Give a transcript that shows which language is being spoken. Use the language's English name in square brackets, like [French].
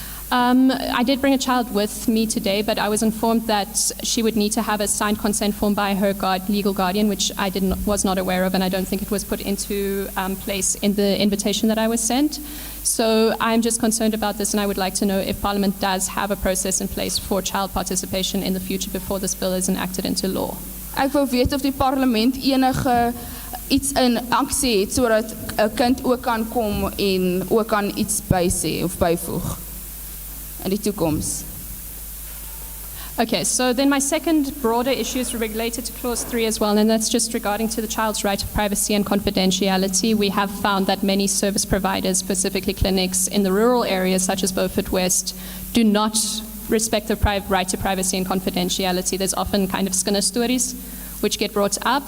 [English] I did bring a child with me today, but I was informed that she would need to have a signed consent form by her legal guardian, which I was not aware of, and I don't think it was put into place in the invitation that I was sent. So I'm just concerned about this, and I would like to know if Parliament does have a process in place for child participation in the future before this bill is enacted into law. [Afrikaans] Ek wil weet of die parlement enige iets in aksie het sodat 'n kind ook kan kom en ook kan iets bysê of byvoeg in die toekoms. [English] Okay, so then my second broader issue is related to Clause 3 as well, and that's just regarding to the child's right of privacy and confidentiality. We have found that many service providers, specifically clinics in the rural areas such as Beaufort West, do not respect the right to privacy and confidentiality. There's often kind of skinner stories which get brought up.